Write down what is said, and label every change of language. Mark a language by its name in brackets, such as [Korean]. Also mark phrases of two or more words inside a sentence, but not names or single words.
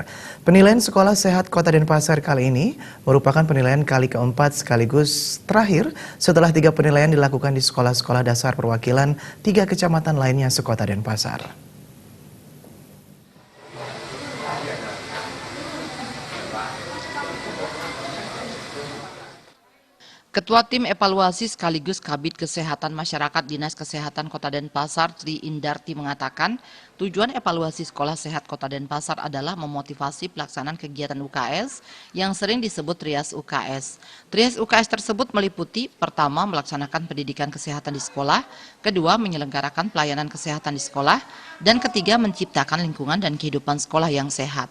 [Indonesian] Penilaian Sekolah Sehat Kota Denpasar kali ini merupakan penilaian kali keempat sekaligus terakhir setelah 3 penilaian dilakukan di sekolah-sekolah dasar perwakilan 3 kecamatan lainnya sekota Denpasar. Ketua Tim Evaluasi sekaligus Kabid Kesehatan Masyarakat Dinas Kesehatan Kota Denpasar, Tri Indarti mengatakan, tujuan evaluasi Sekolah Sehat Kota Denpasar adalah memotivasi pelaksanaan kegiatan UKS yang sering disebut Trias UKS. Trias UKS tersebut meliputi, pertama, melaksanakan pendidikan kesehatan di sekolah, kedua, menyelenggarakan pelayanan kesehatan di sekolah, dan ketiga, menciptakan lingkungan dan kehidupan sekolah yang sehat.